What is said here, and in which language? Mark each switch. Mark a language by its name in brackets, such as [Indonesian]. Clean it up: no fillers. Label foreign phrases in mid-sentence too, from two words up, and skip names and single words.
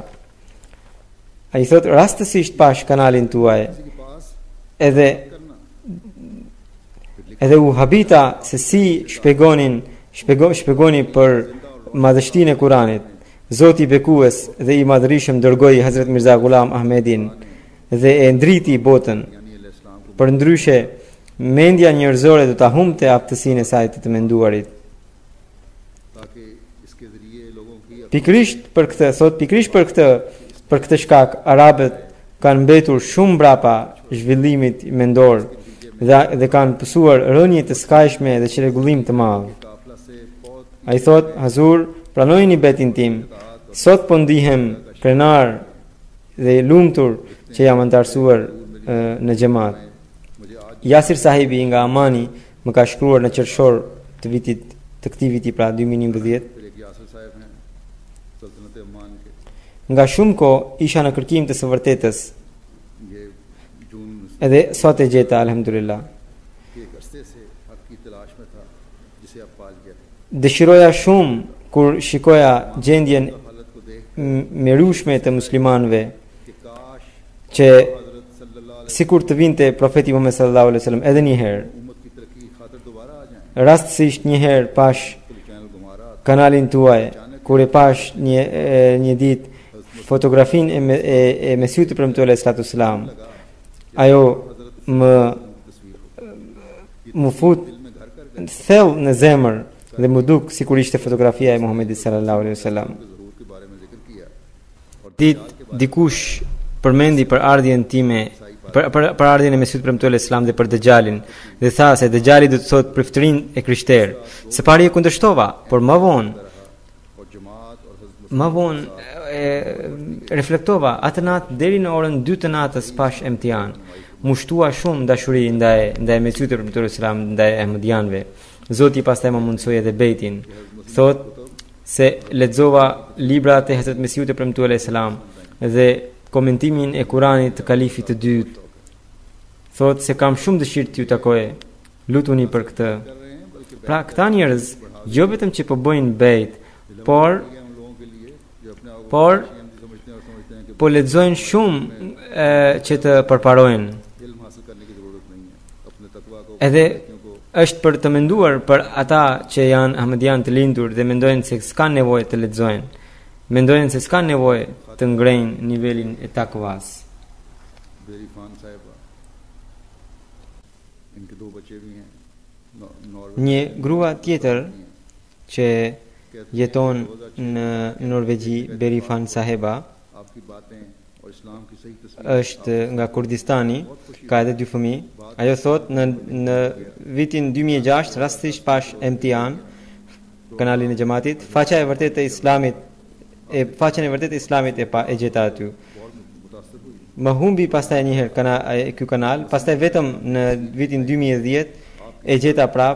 [Albanian] Ai thot rastësisht pash kanalin tuaj, [Urdu] کسی کے پاس [Albanian] edhe [Urdu] کرنا [Albanian] edhe u habita se si shpjegoni për madhështinë e Kuranit. Zoti i bekues dhe i madhërisëm dërgoi Hazrat Mirza Ghulam Ahmedin dhe e ndriti botën. [Urdu] یعنی اسلام کو [Albanian] Për ndryshe, mendja njerëzore do ta humbte aftësinë e saj të menduarit. [Urdu] تاکہ اس کے ذریعے لوگوں کی [Albanian] Pikrisht për këtë shkak arabët kanë mbetur shumë mbrapa zhvillimit mendor dhe kanë pësuar rënje të skajshme dhe çrregullim të madh. [Urdu] قافلہ سے بہت [Albanian] Ai thot, Hazur, pranojini betin tim. Sot po ndihem krenar dhe i lumtur që jam antarësuar në xhamat. [Urdu] مجھے آج [Albanian] Yasir sahibi nga Amani më ka shkruar në qershor të këtij viti, pra 2011. [Urdu] پھر ایک یاسر صاحب ہیں سلطنت عمان کے [Albanian] Nga shumë kohë isha në kërkim të së vërtetës, [Urdu] یہ جون [Albanian] edhe sot e gjeta alhamdulillah. [Urdu] کے ایک عرصے سے حق کی تلاش میں تھا جسے اب پال گیا [Albanian] Dëshiroja shumë kur shikoja gjendjen [Urdu] حالت کو دیکھ [Albanian] mrerueshme të muslimanëve [Urdu] کہ کاش [Albanian] që [Arabic] حضرت صلى الله عليه [Albanian] sikur të vinte profeti Muhammed [Arabic] صلى الله عليه وسلم [Albanian] edhe një herë. [Urdu] امت کی ترقی کی خاطر دوبارہ آ جائیں [Albanian] Rastësisht një herë pash [Urdu] تو چینل گھما رہا تھا [Albanian] kanalin tuaj, kur e pash një ditë fotografinë e Mesihut të premtuar [Arabic] صلى الله عليه وسلم. [Albanian] Ajo më fut [Urdu] دل میں گھر کر [Albanian] thell në zemër dhe më duk sikur ishte fotografia e Muhamedit [Arabic] صلى الله عليه وسلم. [Urdu] ضرور کے بارے میں ذکر کیا اور [Albanian] Dikush përmendi për ardhjen time, për ardhjen e Mesihut premtuar Islam dhe për Dejjalin, dhe tha se Dejjali do të thotë priftërinë e krishterë. Së pari e kundërshtova, por më vonë [Urdu] اور جماعت اور حضرت [Albanian] Më vonë reflektova atë natë deri në orën 2 të natës pash emtian. Mu shtua shumë dashuri ndaj Mesihut premtuar Islam, ndaj ahmedianëve. Zoti pastaj më mundsoi edhe bejtin. Thot se lexova librat e Hazrat Mesihut premtuar Islam dhe komentimin e Kuranit të kalifit të dytë. Thot se kam shumë dëshirë t'ju takoj. Lutuni për këtë. Pra këta njerëz jo vetëm që po bëjnë bejt, por [Urdu] ہم لوگوں کے لیے جو اپنے آپ کو [Albanian] por [Urdu] سمجھتے ہیں کہ [Albanian] po lexojnë shumë që të përparojnë. [Urdu] علم حاصل کرنے کی ضرورت نہیں ہے اپنے تقویٰ کو [Albanian] Edhe është për të menduar për ata që janë ahmedian të lindur dhe mendojnë se s'kan nevojë të lexojnë. Mendojnë se s'kan nevojë të ngrejnë nivelin e takvas. [Urdu] بیری خان صاحبہ ان کے دو بچے بھی ہیں ناروے [Albanian] Një grua tjetër që jeton në Norvegji, Berifan Saheba, [Urdu] آپ کی باتیں اور اسلام کی صحیح تصویر [Albanian] është nga Kurdistani, ka edhe 2 fëmijë. Ajo thot në vitin 2006 rastisht pash MTN, kanalin e xhamatit, faqen e vërtetë e Islamit e gjeta aty. Më humbi pastaj një herë ky kanal, pastaj vetëm në vitin 2010 e gjeta prap.